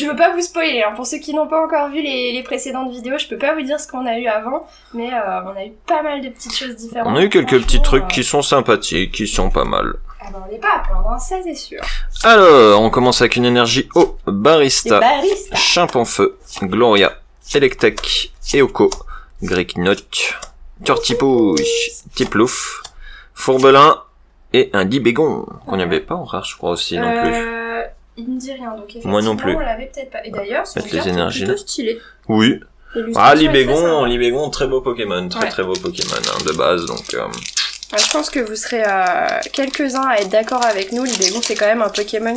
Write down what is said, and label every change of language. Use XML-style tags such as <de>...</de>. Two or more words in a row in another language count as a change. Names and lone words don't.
<fr>Je veux pas vous spoiler, hein. Pour ceux qui n'ont pas encore vu les précédentes vidéos, je peux pas vous dire ce qu'on a eu avant, mais on a eu pas mal de petites choses différentes. On a eu quelques petits trucs qui sont sympathiques, qui sont pas mal. Ah bah on n'est pas à plaindre, hein, ça c'est sûr. Alors, on commence avec une énergie au Barista, Barista. Chimpanfeu, Gloria, Electek, Eoko, Griknoch, Tortipouche, Tiplouf, Fourbelin et un Libégon, qu'on n'y avait pas en rare je crois aussi non plus. Il me dit rien, donc effectivement Moi non plus. on l'avait peut-être pas. Et d'ailleurs, son Peut-être les carte est énergies, plutôt là. stylé. Oui. L'illustration est très sympa. Libégon, très beau Pokémon, très beau Pokémon de base, donc... Je pense que vous serez quelques-uns à être d'accord avec nous, Libégon c'est quand même un Pokémon qui</fr>